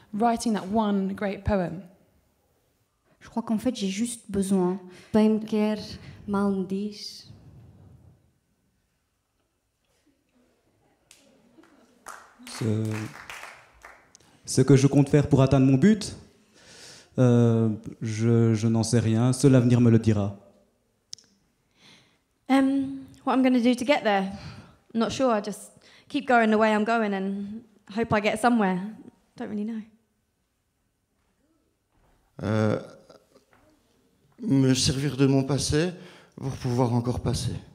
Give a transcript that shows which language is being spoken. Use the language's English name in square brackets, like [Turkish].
[English] Writing that one great poem. [French] Je crois qu'en fait j'ai juste besoin... [Portuguese] Bem me quer, mal me diz. [French] Ce que je compte faire pour atteindre mon but, je n'en sais rien, seul l'avenir me le dira. [English] What I'm going to do to get there? I'm not sure. I just keep going the way I'm going and hope I get somewhere. Don't really know. [French] Me servir de mon passé pour pouvoir encore passer.